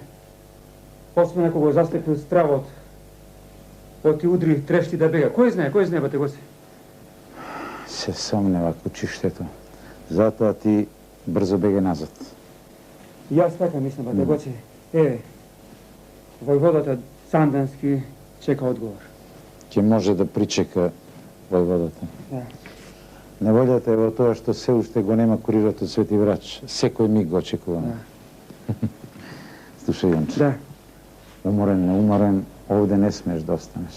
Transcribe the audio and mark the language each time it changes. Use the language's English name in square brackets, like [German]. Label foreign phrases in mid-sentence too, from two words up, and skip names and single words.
[Macedonian] Освен ако го застекнил стравот, оти удри трешти да бега. Кој знае, бате Гоце? Се сомнева кучиштето. Затоа ти брзо беге назад. Јас така мислам, бате Гоце. Еве, војводата Сандански чека одговор. Ќе може да причека војводата. Да. Неволјата е во тоа што се уште го нема курирот од Свети Врач. Секој миг го очекуваме. Слушај, Јонче. Да. Уморен, неуморен, овде не смеш да останеш.